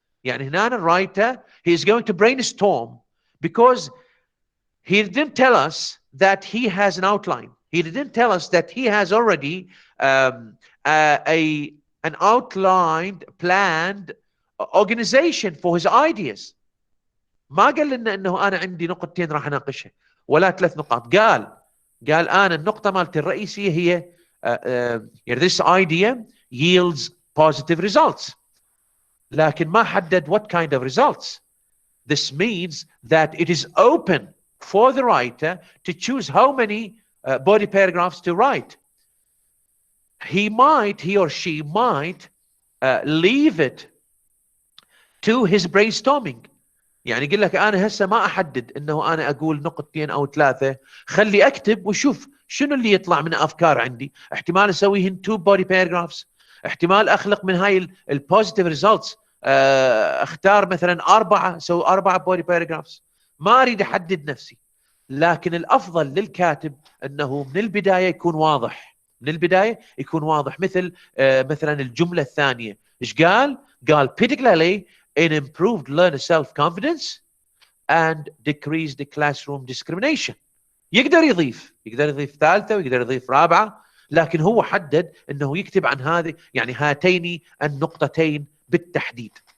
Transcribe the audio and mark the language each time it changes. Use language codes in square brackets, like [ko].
[ar] يعني هنا [en] the writer, he is going to brainstorm, because he didn't tell us that he has an outline. He didn't tell us that he has already an outlined, planned organization for his ideas. [ar] ما قال لنا انه انا عندي نقطتين راح اناقشها ولا 3 نقاط. قال انا النقطة مالتي الرئيسية هي [en] this idea yields positive results. [ar] لكن ما حدد [en] what kind of results. This means that it is open for the writer to choose how many body paragraphs to write. He or she might leave it to his brainstorming. [ar] يعني يقول لك انا هسه ما احدد انه انا اقول نقطتين او 3، خلي اكتب وشوف شنو اللي يطلع من افكار عندي. احتمال اسويهن [en] 2 body paragraphs، [ar] احتمال اخلق من هاي [en] البوزيتيف ريزلتس [ar] اختار مثلا 4، اسوي [en] 4 body paragraphs. [ar] ما اريد احدد نفسي، لكن الافضل للكاتب انه من البدايه يكون واضح. من البدايه يكون واضح. مثلا الجمله الثانيه ايش قال؟ قال [en] particularly in improved learner self-confidence and decreased classroom discrimination. [ar] يقدر يضيف 3 ويقدر يضيف 4، لكن هو حدد انه يكتب عن هذه، يعني هاتين النقطتين بالتحديد.